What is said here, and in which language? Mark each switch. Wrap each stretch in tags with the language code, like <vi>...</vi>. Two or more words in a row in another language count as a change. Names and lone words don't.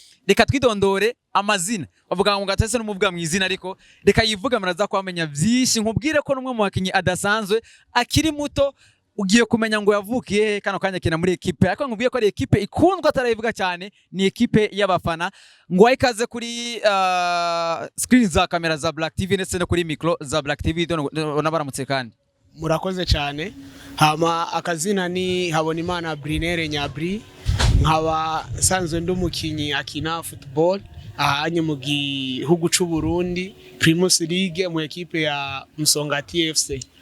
<rw>Reka twidondore amazina. Bavuga ngo gatase n'umuvuga mu izina ariko reka yivuga muraza kwamenya byinshi. Nkubwire ko n'umwe mu bakinnyi adasanzwe, akiri muto, ugiye kumenya ngo yavukiye he, kano kanya akina muri ekipe. Ariko nkubwiye ko ari ekipe ikundwa atarayivuga cyane, ni ekipe y'abafana. Ngo wahe ikaze kuri, eh, screen za kamera za Black T V ndetse no kuri micro za Black T V. Ndabona baramutse kandi. Murakoze cyane. Hama akazina ni Habonimana Brunere Nyabri. Nkaba nsanzwe ndi umukinnyi akina football ahanye mu gihugu c'u Burundi, Primus League mu ekipe ya Msongati F C.</rw>